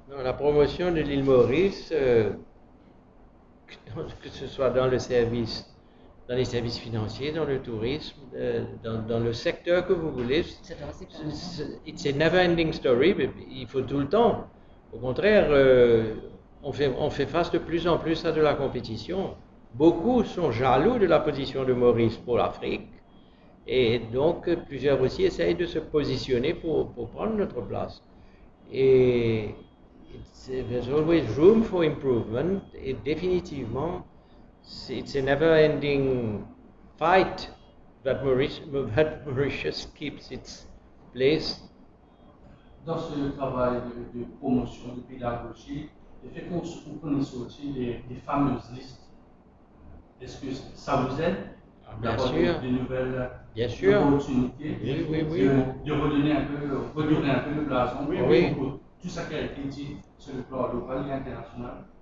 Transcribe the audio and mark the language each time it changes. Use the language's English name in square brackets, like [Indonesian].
[French] Non, la promotion de l'île Maurice, que ce soit dans les services financiers, dans le tourisme, dans le secteur que vous voulez, [English] it's a never-ending story, [French] mais il faut tout le temps. Au contraire, on fait face de plus en plus à de la compétition. Beaucoup sont jaloux de la position de Maurice pour l'Afrique. Et donc, plusieurs aussi essayent de se positionner pour prendre notre place. [English] Et there's always room for improvement. [French] Et définitivement, [English] it's a never-ending fight that Mauritius keeps its place. [French] Dans ce travail de promotion, de pédagogie, le fait qu'on connaisse aussi les fameuses listes, est-ce que ça vous aide d'avoir de nouvelles opportunités, de redonner un peu le blason pour tout ça qui a été dit sur le plan local et international?